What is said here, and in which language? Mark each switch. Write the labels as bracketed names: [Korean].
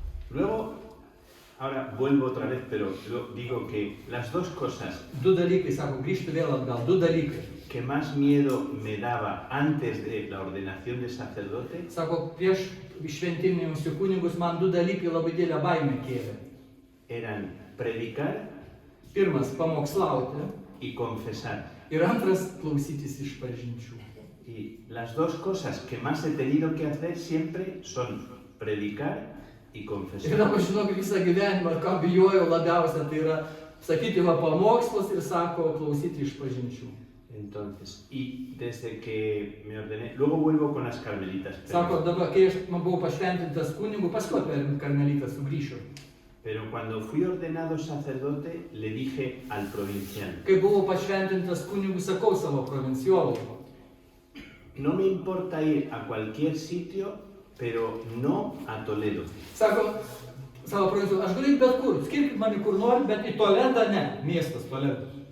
[Spanish] Luego, ahora vuelvo otra vez, pero digo que las dos cosas... [Lithuanian] Du dalykai, sako, grįžti vėl atgal, du dalykai. [Spanish] Que más miedo me daba antes de la ordenación de sacerdote. [Lithuanian] Sako, prieš šventinimus į kunigus man du dalykai labai didelę baimę kėlė. [Spanish] Eran predicar. [Lithuanian] Pirmas, pamokslauti. [Spanish] Y confesar. [Lithuanian] Ir antras, klausytis išpažinčių. [Spanish] Y las dos cosas que más he tenido que hacer siempre son predicar y confesar. [Lithuanian] Ir dabar žinok, visą gyvenimą, ką bijojau labiausia, tai yra sakyti va pamokslas ir sako klausyti išpažinčių. [Spanish] Entonces, y desde que me ordené, luego vuelvo con las carmelitas. [Lithuanian] Sako, dabar, kai aš buvau pašventintas kunigu, paskui per karmelitą sugrįšiu. [Spanish] Pero cuando fui ordenado sacerdote, le dije al provincial. [Lithuanian] Kai buvau pašventintas kunigu, sakau savo provinciolui. [Spanish] No me importa ir a cualquier sitio, pero no a Toledo. [Lithuanian] Sako, savo provinciolui, aš galiu bet kur, skirkit mane kur nori, bet į Toledą ne, miestas Toledo.